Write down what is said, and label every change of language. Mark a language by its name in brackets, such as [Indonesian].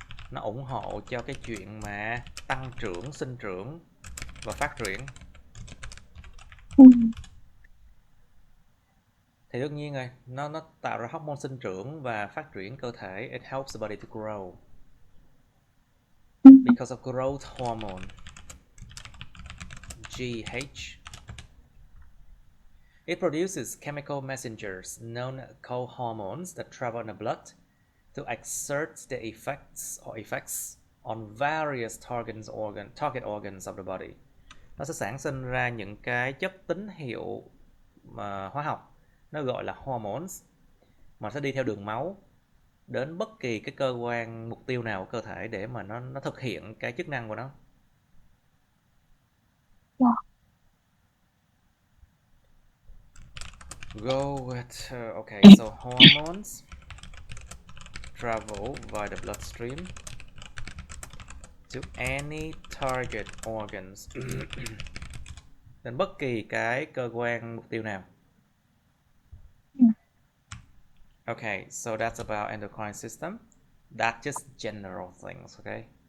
[Vietnamese] Nó ủng hộ cho cái chuyện mà tăng trưởng, sinh trưởng và phát triển. Thì đương nhiên rồi, nó tạo ra hormone sinh trưởng và phát triển cơ thể. [English] It helps the body to grow. Because of growth hormone, GH. It produces chemical messengers known as co-hormones that travel in the blood to exert their effects on various target organs of the body. [Vietnamese] Nó sẽ sản sinh ra những cái chất tín hiệu hóa học, nó gọi là hormones, mà sẽ đi theo đường máu đến bất kỳ cái cơ quan mục tiêu nào của cơ thể để mà nó thực hiện cái chức năng của nó. [English] Go with okay, so hormones travel via the bloodstream to any target organs. [Vietnamese] Đến bất kỳ cái cơ quan mục tiêu nào. [English] Okay, so that's about endocrine system. That's just general things, okay?